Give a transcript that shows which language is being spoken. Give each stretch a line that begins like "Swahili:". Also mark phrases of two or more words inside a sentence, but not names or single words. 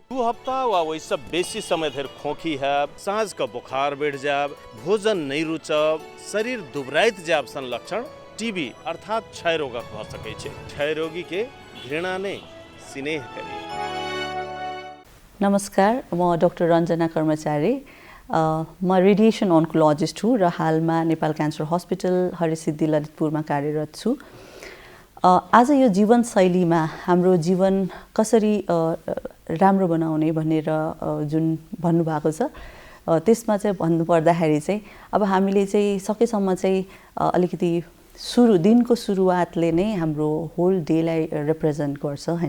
Maithili: 2 हफ्ता वा ओहिसँ बेसी समय धरि खोखी हैब, साँझ का बुखार बढ़ जायब, भोजन नहीं रुचब, शरीर दुबराइत जायब सन लक्षण टीबी अर्थात क्षय रोगक भऽ सकै छै। क्षय रोगी के घृणा नहीं स्नेह करी।
Nepali: नमस्कार, म डाक्टर रञ्जना कर्मचारी। म
English: radiation oncologist
Nepali: हुँ र हालमा नेपाल क्यान्सर हस्पिटल हरिसिद्धि ललितपुरमा कार्यरत छु। आज यो जीवनशैलीमा हाम्रो जीवन कसरी राम्रो बनाउने भनेर जुन भन्नुभएको छ, त्यसमा चाहिँ भन्नुपर्दाखेरि चाहिँ अब हामीले चाहिँ सकेसम्म चाहिँ अलिकति दिनको सुरुवातले नै हाम्रो
English: whole day-लाई represent
Nepali: गर्छ हैन।